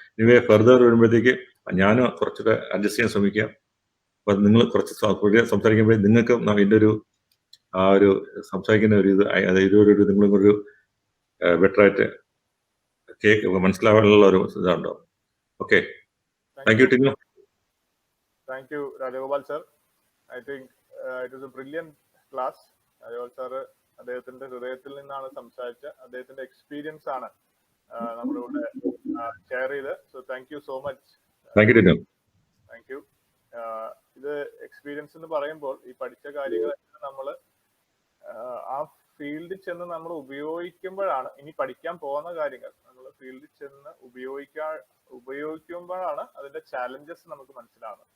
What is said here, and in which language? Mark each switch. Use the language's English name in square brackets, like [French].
[English] anyway further [Malayalam] വരുമ്പോഴത്തേക്ക് ഞാൻ കുറച്ചുകൂടെ അഡ്ജസ്റ്റ് ചെയ്യാൻ ശ്രമിക്കാം. അപ്പൊ നിങ്ങൾ കുറച്ച് സംസാരിക്കുമ്പോഴേ നിങ്ങൾക്ക് എൻ്റെ ഒരു ആ ഒരു സംസാരിക്കുന്ന ഒരു ഇത് നിങ്ങളൊരു ബെറ്റർ ആയിട്ട് മനസ്സിലാവാനുള്ള ഒരു ഇതുണ്ടാവും. [English] Okay, thank you Tinu. Thank you, Rajagopal sir. I think it was a brilliant class. [Malayalam] Rajagopal sir അദ്ദേഹത്തിന്റെ ഹൃദയത്തിൽ നിന്നാണ് സംസാരിച്ച, അദ്ദേഹത്തിന്റെ എക്സ്പീരിയൻസ് ആണ് നമ്മളിവിടെ ഷെയർ ചെയ്ത്. [English] So thank you so much. Thank you Tinu. Thank you. [Malayalam] ഇത് എക്സ്പീരിയൻസ് എന്ന് പറയുമ്പോൾ ഈ പഠിച്ച കാര്യങ്ങൾ നമ്മൾ ആ ഫീൽഡിൽ ചെന്ന് നമ്മൾ ഉപയോഗിക്കുമ്പോഴാണ്, ഇനി പഠിക്കാൻ പോകുന്ന കാര്യങ്ങൾ നമ്മൾ ഫീൽഡിൽ ചെന്ന് ഉപയോഗിക്കുമ്പോഴാണ് അതിന്റെ ചാലഞ്ചസ് നമുക്ക് മനസ്സിലാവുന്നത്.